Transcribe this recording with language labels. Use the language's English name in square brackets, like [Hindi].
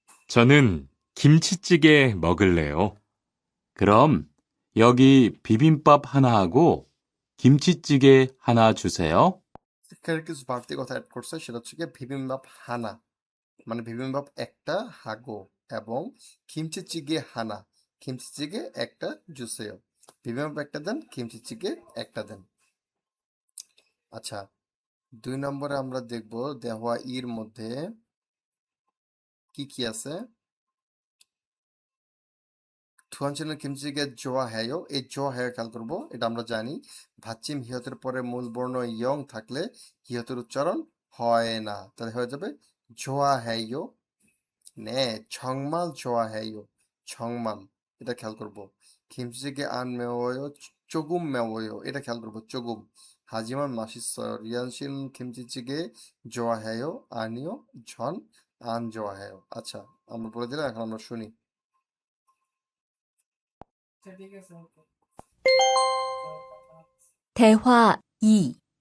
[Korean] 저는 김치찌개 먹을래요. 그럼 여기 비빔밥 하나 하고 김치찌개 하나 주세요. [Bangla] এখানে কিছু বাড়তি কথা অ্যাড করছে, সেটা হচ্ছে গিয়ে বিবিম্বাপ হানা, মানে বিবিম্বাপ একটা হাগো, এবং কিমচিচিগে হানা, কিমচিচিগে একটা জুসেও। বিবিম্বাপ একটা দেন, কিমচিচিগে একটা দেন। আচ্ছা, 2 নম্বরে আমরা দেখব দেওয়া ইর মধ্যে কি কি আছে। থুয়ানচেনের কিমচিচিগে জোয়া হ্যায়ো, এই জোয়া হ্যায়ো খেয়াল করবো। এটা আমরা জানি ভাচ্চিম হিয়তের পরে মূল বর্ণ ইয়ং থাকলে হিয়তের উচ্চারণ হয় না, তাহলে হয়ে যাবে জোয়া হ্যায়ো। [Korean] 네, 정말 좋아해요. 정말. [Bangla] এটা খেয়াল করব। [Korean] 김치찌개 안 매워요. 조금 매워요. [Bangla] এটা খেয়াল করব, 조금. [Korean] 하지만 맛있어요. 리안 씨는 김치찌개 좋아해요? 아니요, 전 안 좋아해요. [Bangla] আচ্ছা, আমরা বলে দিলাম, এখন আমরা শুনি। [Korean] 대화 2.